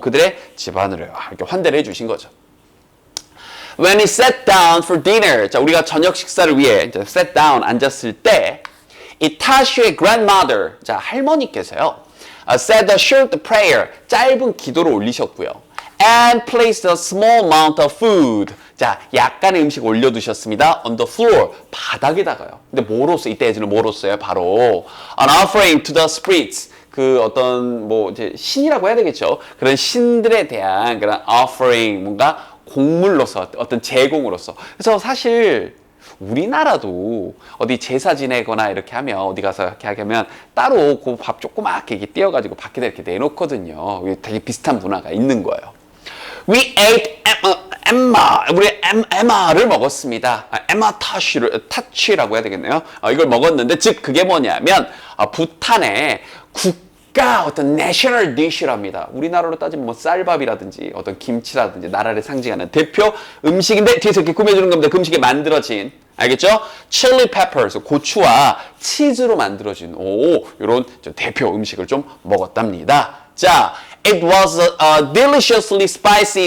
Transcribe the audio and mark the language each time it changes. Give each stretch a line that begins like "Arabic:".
Korean: 그들의 집안으로 이렇게 환대를 해주신 거죠.
English: When he sat down for dinner,
Korean: 자, 우리가 저녁 식사를 위해
English: sat down,
Korean: 앉았을 때 이 타슈의 grandmother, 자, 할머니께서요,
English: said a short prayer.
Korean: 짧은 기도를 올리셨고요.
English: And placed a small amount of food.
Korean: 자, 약간의 음식 올려두셨습니다.
English: On the floor.
Korean: 바닥에다가요. 근데 뭐로써, 이때 예지는 뭐로써요? 바로
English: an offering to the spirits.
Korean: 그 어떤 뭐 이제 신이라고 해야 되겠죠. 그런 신들에 대한 그런 offering, 뭔가 공물로서, 어떤 제공으로서. 그래서 사실 우리나라도 어디 제사 지내거나 이렇게 하면, 어디 가서 이렇게 하면 따로 그 밥 조그맣게 이렇게 띄어가지고 밖에다 이렇게 내놓거든요. 되게 비슷한 문화가 있는 거예요.
English: We ate
Korean: 우리 에마를 먹었습니다. 에마 타치라고 해야 되겠네요. 이걸 먹었는데, 즉 그게 뭐냐면 부탄의 국가 어떤 내셔널 디시랍니다. 우리나라로 따지면 뭐 쌀밥이라든지 어떤 김치라든지 나라를 상징하는 대표 음식인데, 뒤에서 이렇게 꾸며주는 겁니다. 그 음식에 만들어진, 알겠죠? chili peppers, 고추와 치즈로 만들어진 이런 대표 음식을 좀 먹었답니다.
English: 자, it was deliciously spicy.